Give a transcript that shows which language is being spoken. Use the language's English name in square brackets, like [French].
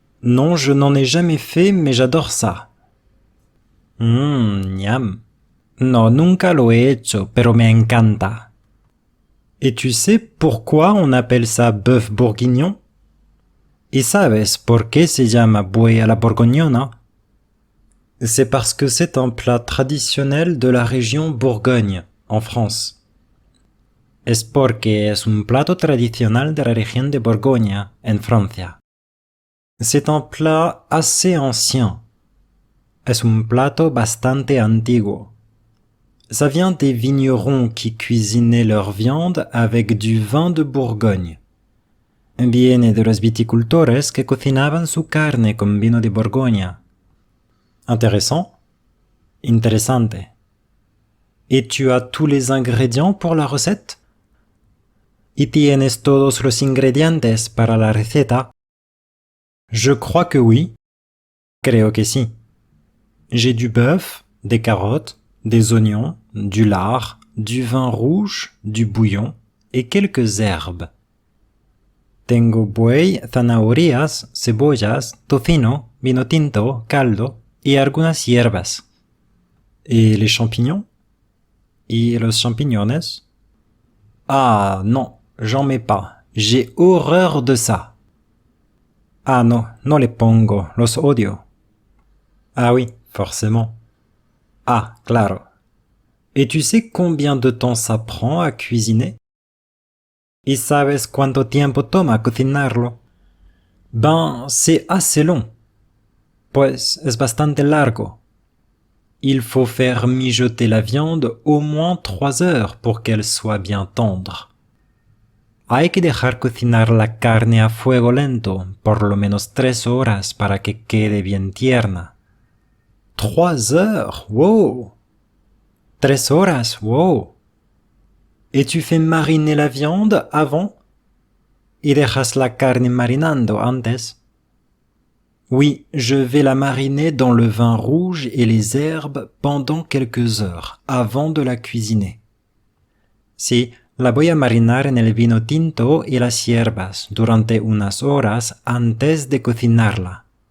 [French] Non, je n'en ai jamais fait, mais j'adore ça. Miam. [Spanish] No, nunca lo he hecho, pero me encanta. [French] Et tu sais pourquoi on appelle ça bœuf bourguignon? [Spanish] ¿Y sabes por qué se llama buey a la borgoñona? [French] C'est parce que c'est un plat traditionnel de la région Bourgogne, en France. [Spanish] Es porque es un plato tradicional de la región de Borgoña, en Francia. [French] C'est un plat assez ancien. [Spanish] Es un plato bastante antiguo. [French] Ça vient des vignerons qui cuisinaient leur viande avec du vin de Bourgogne. [Spanish] Viene de los viticultores que cocinaban su carne con vino de Borgoña. [French] Intéressant? [Spanish] Interessante. [French] Et tu as tous les ingrédients pour la recette? [Spanish] ¿Y tienes todos los ingredientes para la receta? [French] Je crois que oui. [Spanish] Creo que sí. [French] J'ai du bœuf, des carottes, des oignons, du lard, du vin rouge, du bouillon et quelques herbes. [Spanish] Tengo buey, zanahorias, cebollas, tocino, vino tinto, caldo y algunas hierbas. [French] Et les champignons? [Spanish] ¿Y los champiñones? [French] Ah non, j'en mets pas. J'ai horreur de ça. Ah non, [Spanish] no les pongo, los odio. [French] Ah oui, forcément. [Spanish] Ah, claro. [French] Et tu sais combien de temps ça prend à cuisiner? [Spanish] ¿Y sabes cuánto tiempo toma cocinarlo? [French] Ben, c'est assez long. [Spanish] Pues es bastante largo. [French] Il faut faire mijoter la viande au moins 3 heures pour qu'elle soit bien tendre. [Spanish] Hay que dejar cocinar la carne a fuego lento por lo menos 3 horas para que quede bien tierna. [French] 3 heures, wow! [Spanish] 3 horas, wow! [French] Et tu fais mariner la viande avant? [Spanish] ¿Y dejas la carne marinando antes? [French] Oui, je vais la mariner dans le vin rouge et les herbes pendant quelques heures, avant de la cuisiner. [Spanish] Sí, la voy a marinar en el vino tinto y las hierbas durante unas horas antes de cocinarla.